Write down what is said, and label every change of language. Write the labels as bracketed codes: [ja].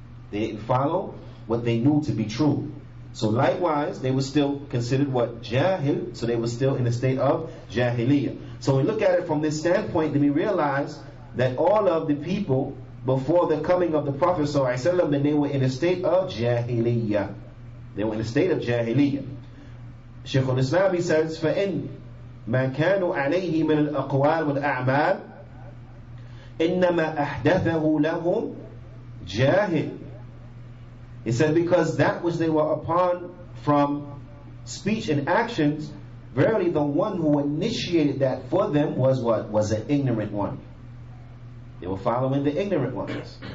[en] They didn't follow what they knew to be true. So likewise, they were still considered what? Jahil. So they were still in a state of jahiliyyah. So we look at it from this standpoint, then we realize that all of the people before the coming of the Prophet ﷺ, then they were in a state of jahiliyyah. They were in a state of jahiliyyah. Shaykh al-Islam, he says, [ar] فَإِنْ مَا كَانُوا عَلَيْهِ مِنَ الْأَقْوَالِ وَالْأَعْمَالِ إِنَّمَا أَحْدَثَهُ لَهُمْ جَاهِلٌ. [en] He said, because that which they were upon from speech and actions, verily the one who initiated that for them was what? Was an ignorant one. They were following the ignorant ones.